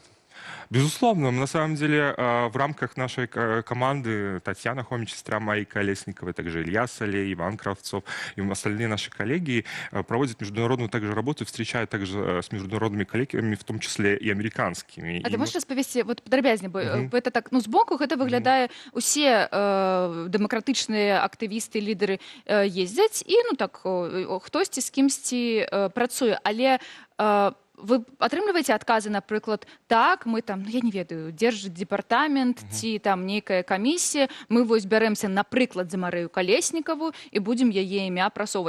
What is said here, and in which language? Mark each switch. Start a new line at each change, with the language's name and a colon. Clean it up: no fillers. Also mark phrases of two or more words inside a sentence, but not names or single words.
Russian: Безусловно, на самом деле в рамках нашей команды Татьяна Хомич, сестра Марии Колесниковой, также Илья Солей, Иван Кравцов и остальные наши коллеги проводят международную также работу, встречают также с международными коллегами, в том числе и американскими.
Belarusian: А ты можешь распавесці вот падрабязней, бо гэта так, ну, збоку гэта выглядае, усе дэмакратычныя актывісты, лідары ездзяць і, ну, так, хтосьці з кімсьці працуе, але вы атрымліваеце адказы, напрыклад, так, мы там, ну, я не ведаю, дзярждзепартамент ці там нейкая камісія, мы вось бярэмся, напрыклад, за Марыю Калеснікаву і будзем яе імя прасоўваць.